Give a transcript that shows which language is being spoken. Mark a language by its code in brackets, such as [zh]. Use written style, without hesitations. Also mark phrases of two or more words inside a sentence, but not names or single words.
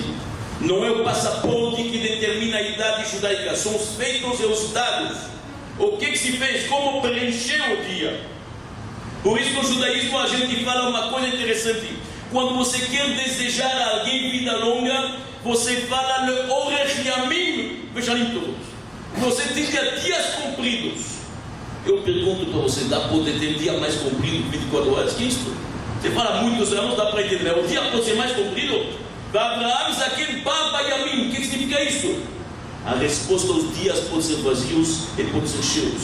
[pt] Não é o passaporte que determina a idade judaica, são os feitos e os dados. O que se fez, como preencheu o dia. Por isso no judaísmo a gente fala uma coisa interessante. Quando você quer desejar a alguém vida longa, você fala [he] לאורך ימים ושנים טובות. [pt] Você tem dias compridos. Eu pergunto para você, dá para poder ter um dia mais comprido que 24 horas? Que isso? Você fala muitos anos, dá para entender. O dia pode ser mais comprido? Para Abraão, Zaqueu, Baba e Amim. O que significa isso? A resposta aos dias pode ser vazios e pode ser cheios.